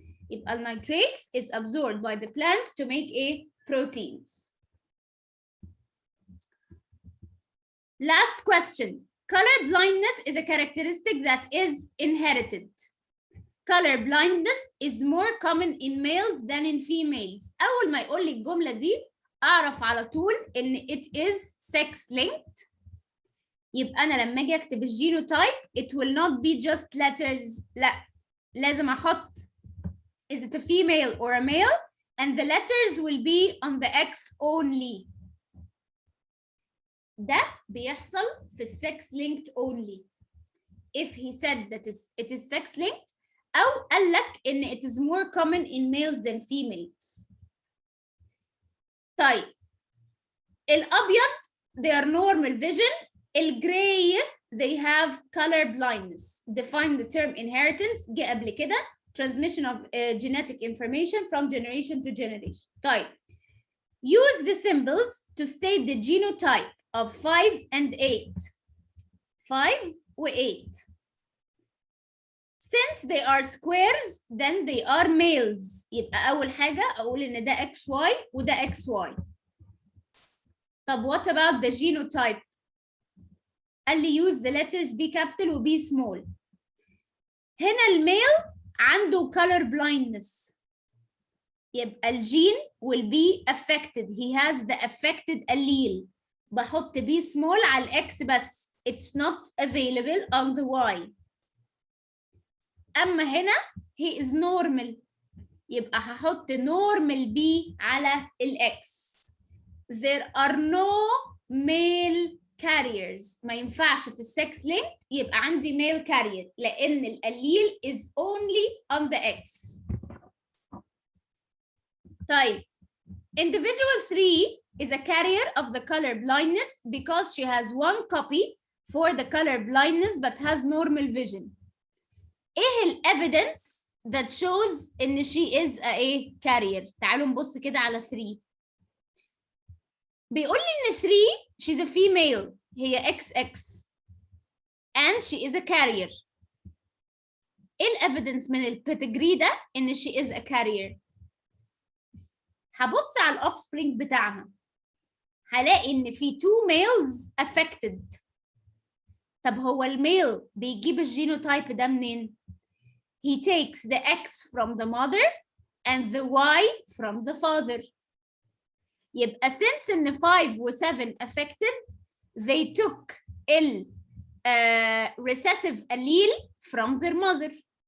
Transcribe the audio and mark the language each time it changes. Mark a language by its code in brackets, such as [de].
[ar] يبقى النيتريتس [en] is absorbed by the plants to make proteins. Last question. Color blindness is a characteristic that is inherited. Color blindness is more common in males than in females. [ar] أول ما يقول لي الجملة دي أعرف على طول إن [en] it is sex linked. [ar] يبقى أنا لما أجي أكتب الجينوتايب [en] it will not be just letters. [ar] لا، لازم أحط [en] is it a female or a male and the letters will be on the X only. [ar] ده بيحصل في [en] sex linked only. If he said that it is sex linked [ar] أو قال لك إن [en] it is more common in males than females. [ar] طيب الأبيض [en] they are normal vision. [ar] الجراي [en] they have color blindness. Define the term inheritance. [ar] جه قبل كده. [en] Transmission of genetic information from generation to generation. طيب use the symbols to state the genotype of 5 and 8. 5 و 8. since they are squares then they are males. [ar] يبقى أول حاجة أقول إن ده XY وده XY. [en] طب what about the genotype؟ [ar] قال لي [en] use the letters B capital و B small. [ar] هنا الميل عنده color blindness، يبقى الجين [en] will be affected. He has the affected allele. [ar] بحط B small على الإكس بس. [en] It's not available on the Y. [ar] أما هنا [en] he is normal، [ar] يبقى هحط normal B على الإكس. [en] There are no male carriers. [ar] ما ينفعش في السكس linked يبقى عندي male carrier لأن الأليل [en] is only on the X. طيب individual 3 is a carrier of the color blindness because she has one copy for the color blindness but has normal vision. [ar] ايه ال [en] evidence that shows [ar] ان [en] she is a carrier؟ [ar] تعالوا نبص كده على 3. بيقول لي ان [en] 3 she's a female، هي XX and she is a carrier. [ar] ايه ال evidence من البيتجري ده ان [en] she is a carrier؟ [ar] هبص على الاوفسبرينج بتاعها هلاقي ان في 2 [en] males affected. [ar] طب هو الميل بيجيب الجينوتايب ده منين؟ [en] He takes the X from the mother and the Y from the father. يبقى since ان 5 و 7 affected they took ال recessive allele from their mother.